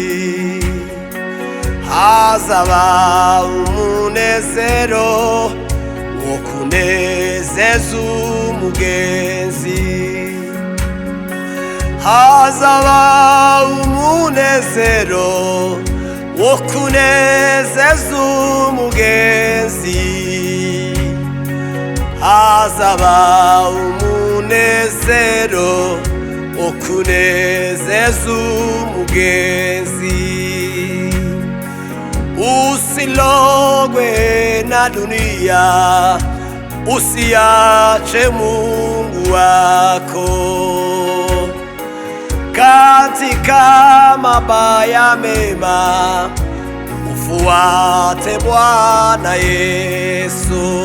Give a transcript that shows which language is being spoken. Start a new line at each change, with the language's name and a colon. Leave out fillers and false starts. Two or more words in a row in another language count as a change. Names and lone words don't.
Kinyarwanda: hazaba umunezero wo kunezeza umugenzi, hazaba umunezero wo kunezeza umugenzi, hazaba umunezero wo kunezeza umugenzi.
Swahili: Usilogwe na dunia, usiache Mungu wako. Katika mabaya mema ufuate Bwana Yesu.